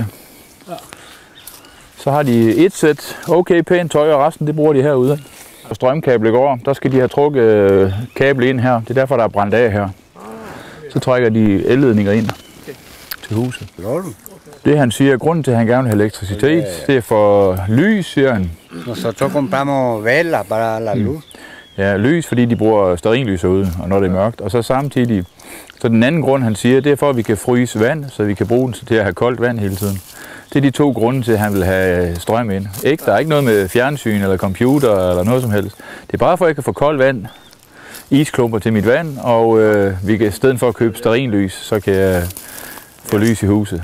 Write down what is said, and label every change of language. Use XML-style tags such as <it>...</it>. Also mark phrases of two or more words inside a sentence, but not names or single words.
<da>Så har de et sæt okay pænt tøj, og resten det bruger de herude. Og strømkablet går, der skal de have trukket kabel ind her. Det er derfor, der er brændt af her. Så trækker de elledninger ind til huset. Det han siger, grunden til at han gerne vil have elektricitet, det er for lys, siger han.</da> <es>Nosotros compramos velas para la luz.</es> <da>Ja, lys, fordi de bruger stearinlys herude, og når det er mørkt. Og så samtidig, så den anden grund han siger, det er for at vi kan fryse vand, så vi kan bruge den til at have koldt vand hele tiden. Det er de to grunde til, at han vil have strøm ind. Ikke, der er ikke noget med fjernsyn eller computer eller noget som helst. Det er bare for, at jeg kan få koldt vand isklumper til mit vand, og vi kan i stedet for at købe stearinlys, så kan jeg få lys i huset.</da>